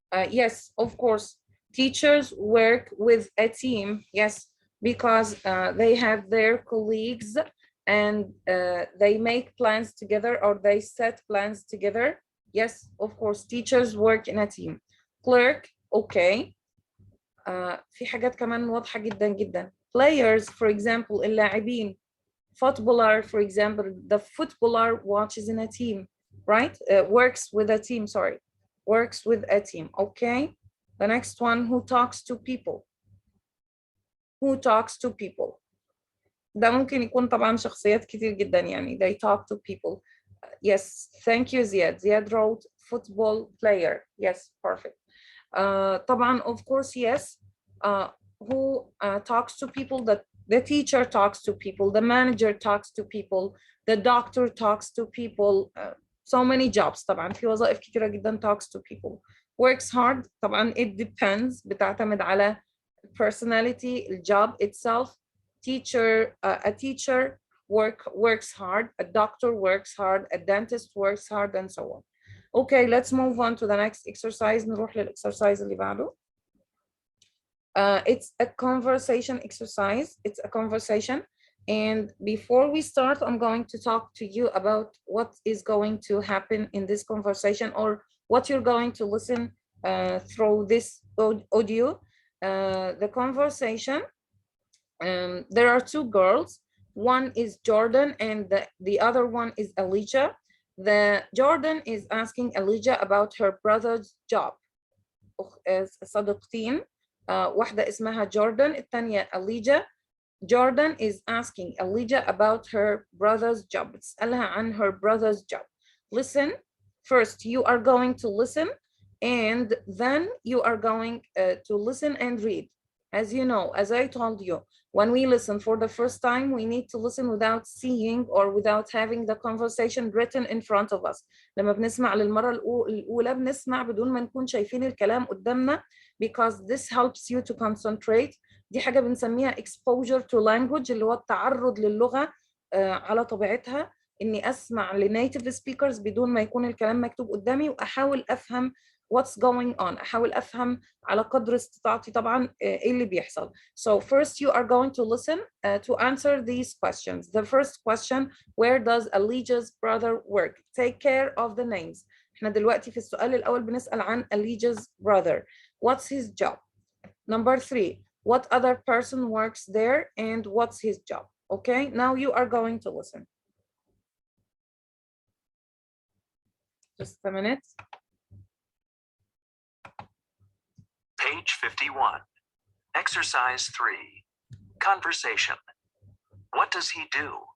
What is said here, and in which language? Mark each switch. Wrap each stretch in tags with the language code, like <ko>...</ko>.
<en>Yes, of course. Teachers work with a team, yes, because they have their colleagues and they make plans together or they set plans together. Yes, of course, teachers work in a team. Clerk, okay.</en> <ar>في حاجات كمان واضحة جدا جدا.</ar> <en>Players, for example, اللاعبين. Footballer, for example, the footballer watches in a team, right? Works with a team, sorry. Works with a team, okay? The next one, who talks to people? Who talks to people?</en> <ar>ده ممكن يكون طبعا شخصيات كتير جدا يعني.</ar> <en>They talk to people. Yes, thank you, Ziad. Ziad wrote football player. Yes, perfect. طبعا, of course, yes. Who talks to people? The teacher talks to people. The manager talks to people. The doctor talks to people. So many jobs طبعا.</en> <ar>في وظائف كتيرة جدا</ar> <en>talks to people. Works hard. طبعا it depends.</en> <ar>بتعتمد على</ar> <en>personality, الjob itself. A teacher works hard. A doctor works hard. A dentist works hard, and so on. Okay, let's move on to the next exercise.</en> <ar>نروح للexercise اللي بعده.</ar> <en>It's a conversation exercise. It's a conversation. And before we start, I'm going to talk to you about what is going to happen in this conversation or what you're going to listen through this audio. The conversation, there are two girls one is Jordan and the other one is Elijah. The Jordan is asking Elijah about her brother's job.</en> <ar>صديقتين واحدة اسمها جوردن الثانية Elijah.</ar> <en>Jordan is asking Elijah about her brother's job.</en> <ar>بتسألها عن</ar> <en>her brother's job. Listen. First, you are going to listen, and then you are going to listen and read. As you know, as I told you, when we listen for the first time, we need to listen without seeing or without having the conversation written in front of us.</en> <ar>لما بنسمع للمرة الأولى بنسمع بدون ما نكون شايفين الكلام قدامنا,</ar> <en>because this helps you to concentrate.</en> <ar>دي حاجة بنسميها</ar> <en>exposure to language,</en> <ar>اللي هو التعرض للغة على طبيعتها. إني أسمع لنيتيف سبيكرز بدون ما يكون الكلام مكتوب قدامي وأحاول أفهم</ar> <en>what's going on.</en> <ar>أحاول أفهم على قدر استطاعتي طبعا إيه اللي بيحصل.</ar> <en>So first you are going to listen to answer these questions. The first question, where does Elijah's brother work? Take care of the names.</en> <ar>إحنا دلوقتي في السؤال الأول بنسأل عن Elijah's brother.</ar> <en>What's his job? Number 3, what other person works there and what's his job? Okay, now you are going to listen. Just a minute. Page 51. Exercise 3. Conversation. What does he do?</en>